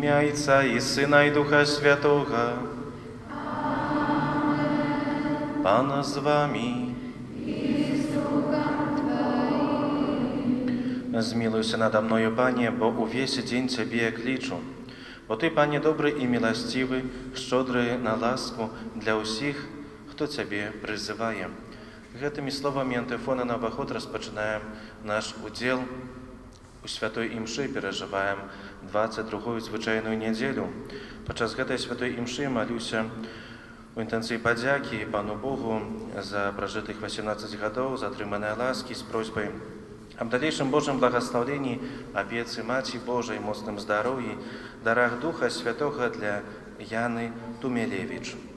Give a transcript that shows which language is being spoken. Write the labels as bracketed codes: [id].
[ru] Отца и Сына и Духа Святого. [uk] Пана з вами. Змилуйся надо мною, Пане, бо увесь день Тебе кличу. Бо Ти, Пане, добрий і милостивий, щодрий на ласку для усіх, хто Тебе призиває. [be] Гэтымі словамі антыфона на ўваход распачынаем наш удзел у святой імшы, перажываем 22-ю звычайную нядзелю. Падчас гэтай святой імшы малюся у інтэнцыі падзякі Пану Богу за пражытых 18 гадоў, за атрыманыя ласкі з просьбай аб далейшым Божым благаслаўленні, апецы Маці Божай, моцным здароўі, дарах Духа Святога для Яны Тумелевіч.